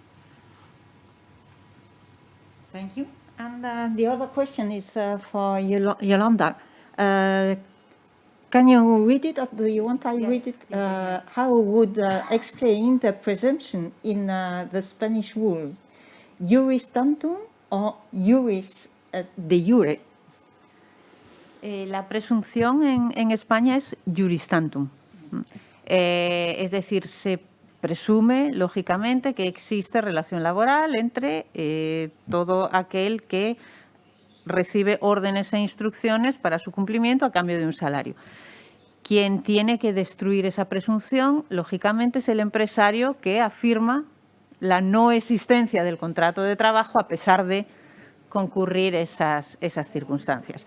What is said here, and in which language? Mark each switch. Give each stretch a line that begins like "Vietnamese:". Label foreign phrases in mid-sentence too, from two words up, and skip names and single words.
English: Thank you. And the other question is for Yolanda. Can you read it, or do you want I read it? How would explain the presumption in the Spanish rule?
Latin: Iuris tantum
English: or
Latin: iuris de jure?
Spanish: La presunción en España es
Latin: iuris tantum.
Spanish: Es decir, se presume, lógicamente, que existe relación laboral entre todo aquel que recibe órdenes e instrucciones para su cumplimiento a cambio de un salario. Quien tiene que destruir esa presunción, lógicamente, es el empresario que afirma la no existencia del contrato de trabajo a pesar de concurrir esas circunstancias.